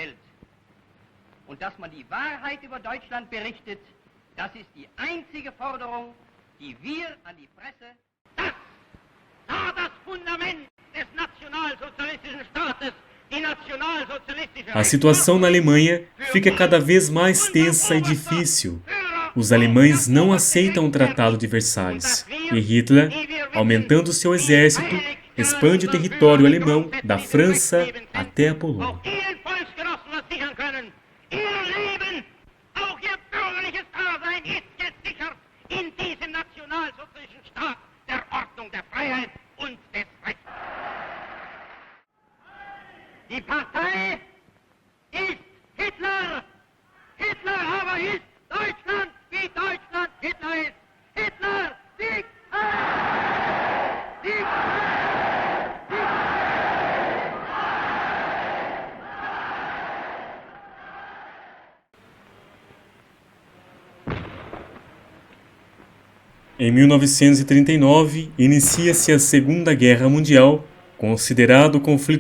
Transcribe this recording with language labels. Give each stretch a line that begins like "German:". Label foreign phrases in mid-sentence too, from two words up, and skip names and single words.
Portuguese: A situação na Alemanha fica cada vez mais tensa e difícil. Os alemães não aceitam o Tratado de Versalhes e Hitler, aumentando seu exército, expande o território alemão da França até a Polônia.
German: Die Partei ist Hitler. Hitler aber ist Deutschland, wie Deutschland Hitler ist. Hitler, Sieg! Sieg!
Portuguese: Em 1939, inicia-se a Segunda Guerra Mundial, considerado o conflito